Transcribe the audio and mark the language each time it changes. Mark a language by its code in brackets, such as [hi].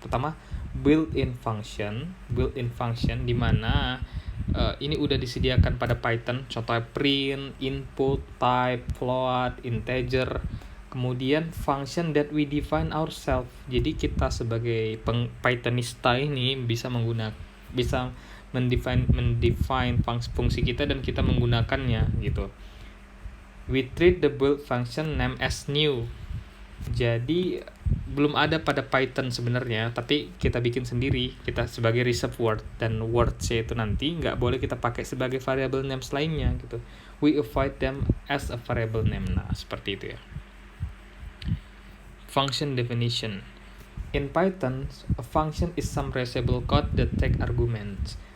[id] Pertama built-in function di mana ini udah disediakan pada Python, contohnya print, input, type, float, integer. [en] Kemudian function that we define ourselves. [id] Jadi kita sebagai Pythonista ini bisa mendefine fungsi kita dan kita menggunakannya gitu. [en] We treat the build function name as new. [id] Jadi belum ada pada Python sebenarnya, tapi kita bikin sendiri, kita sebagai reserve word, dan words itu nanti nggak boleh kita pakai sebagai variable names lainnya gitu. [en] We avoid them as a variable name. [id] Nah seperti itu ya. [en] Function definition. In Python, a function is some reusable code that take arguments.